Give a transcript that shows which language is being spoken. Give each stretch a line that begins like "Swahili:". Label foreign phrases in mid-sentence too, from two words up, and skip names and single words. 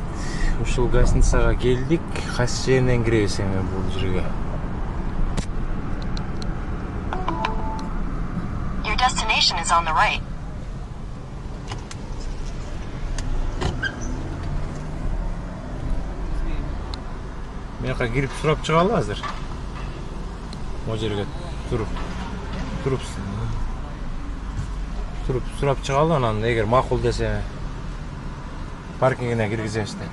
Kyrgyz: Ушул гостиницага келдик, кайсы жеринен киребиз эми бул жерге?
English: Your destination is on the right.
Kyrgyz: Мияка кирип сурап чыгалы азыр. Могу жерге туруп сурап чыгалы, анан эгер макул десе паркингине киргизебиз да.